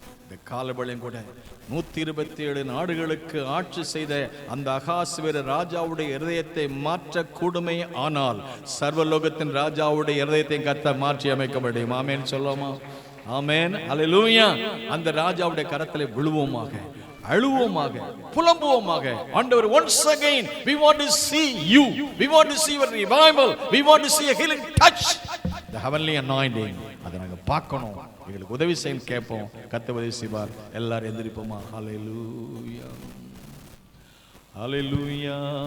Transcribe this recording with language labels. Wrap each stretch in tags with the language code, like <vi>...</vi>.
<ta>இந்த காலவளையும் கூட 127 நாடுகளுக்கு ஆட்சி செய்த அந்த அகாஸ்வேர ராஜாவுடைய இருதயத்தை மாற்ற கூடுமே, ஆனால் சர்வலோகத்தின் ராஜாவுடைய இருதயத்தை கர்த்தர் மாற்றி அமைக்க முடியும். ஆமென் சொல்லுவோமா? ஆமென், அல்லேலூயா. அந்த ராஜாவுடைய கரத்திலே விழுவோமாக, அழுவோமாக, புலம்புவோமாக. ஆண்டவர்,</ta> <en>once again we want to see you, we want to see your revival, we want to see a healing touch, the heavenly anointing.</en> <ta>அதை நாங்க பார்க்கணும், எங்களுக்கு உதவி செய்ய கேட்போம். கர்த்தர் உதவி செய்வார். எல்லாரும் எந்திரிப்போமா? ஹல்லேலூயா, ஹல்லேலூயா.</ta>